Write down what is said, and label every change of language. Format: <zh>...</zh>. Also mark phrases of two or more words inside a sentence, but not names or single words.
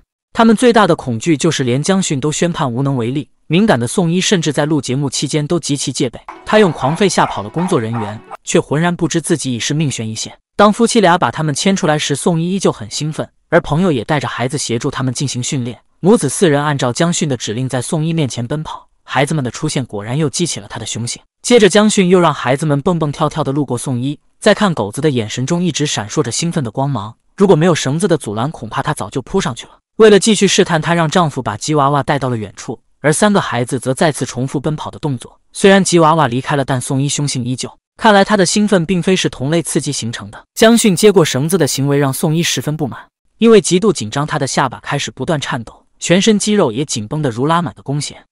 <zh>他們最大的恐懼就是連姜迅都宣判無能為力。敏感的宋一甚至在錄節目期間都極其戒備，他用狂吠嚇跑了工作人員，卻渾然不知自己已是命懸一線。當夫妻倆把他們牽出來時，宋一依舊很興奮，而朋友也帶着孩子協助他們進行訓練。母子4人按照姜迅的指令在宋一面前奔跑，孩子們的出現果然又激起了他的凶性。接着姜迅又讓孩子們蹦蹦跳跳地路過宋一，在看狗子的眼神中一直閃烁着興奮的光芒。如果沒有繩子的阻攔，恐怕他早就撲上去了。為了繼續試探，她讓丈夫把吉娃娃帶到了遠處，而3個孩子則再次重複奔跑的動作。雖然吉娃娃離開了，但宋一凶性依舊。看來他的興奮並非是同類刺激形成的。姜迅接過繩子的行為讓宋一十分不滿，因為極度緊張，他的下巴開始不斷顫抖，全身肌肉也緊繃得如拉滿的弓弦。</zh>